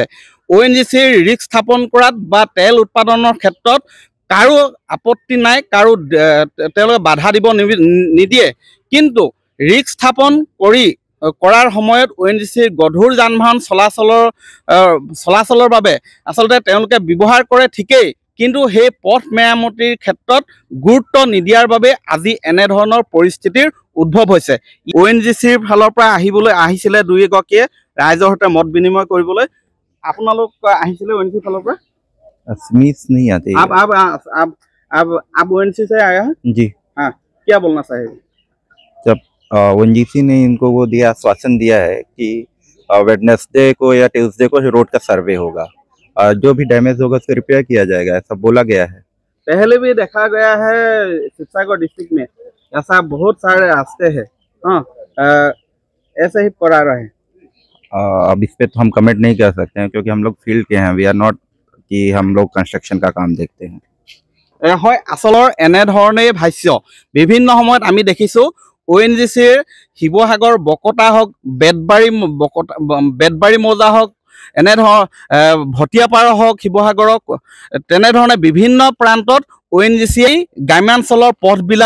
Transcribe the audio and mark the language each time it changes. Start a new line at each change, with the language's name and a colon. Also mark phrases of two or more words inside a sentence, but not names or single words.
Assamese: ONGCৰ ৰিক্স স্থাপন কৰাত বা তেল উৎপাদনৰ ক্ষেত্ৰত কাৰো আপত্তি নাই, তেওঁলোকে বাধা দিব নিদিয়ে, কিন্তু ৰিক্স স্থাপন কৰাৰ সময়ত ONGCৰ গধুৰ যান বাহন চলাচলৰ বাবে আচলতে তেওঁলোকে ব্যৱহাৰ কৰে ঠিকেই, কিন্তু সেই পথ মেৰামতিৰ ক্ষেত্ৰত গুৰুত্ব নিদিয়াৰ বাবে আজি এনেধৰণৰ পৰিস্থিতিৰ উদ্ভৱ হৈছে। ONGCৰ ফালৰ পৰা আহিছিলে দুই এগৰাকীয়ে ৰাইজৰ সৈতে মত বিনিময় কৰিবলৈ। আপোনালোক আহিছিলে ONGCৰ ফালৰ পৰা?
Hindi: मिस नहीं आते। आप ONGC से आया है जी। हाँ, क्या बोलना चाहेंगे? जब ONGC ने इनको वो दिया, आश्वासन दिया है कि वेडनेसडे को या ट्यूसडे को रोड का सर्वे होगा, जो भी डैमेज होगा उसको रिपेयर किया जाएगा, ऐसा बोला गया है। पहले भी देखा गया है शिवसागर डिस्ट्रिक्ट में ऐसा बहुत सारे रास्ते हैं, हाँ, ऐसे ही करा रहे हैं। अब इस पे तो हम कमेंट नहीं कर सकते हैं क्योंकि हम लोग फील्ड के हैं,
English: we are not
Hindi: कि हम लोग कंस्ट्रक्शन का काम देखते हैं।
Assamese: হয়, আচলৰ এনেধৰণেই ভাষ্য বিভিন্ন সময়ত আমি দেখিছোঁ। ONGCৰ শিৱসাগৰ বকতা হওক, বেতবাৰী মৌজা হওক, এনেধৰণৰ ভটিয়াপাৰা হওক শিৱসাগৰক তেনেধৰণে বিভিন্ন প্ৰান্তত ONGCয়ে গ্ৰাম্যাঞ্চলৰ পথবিলাক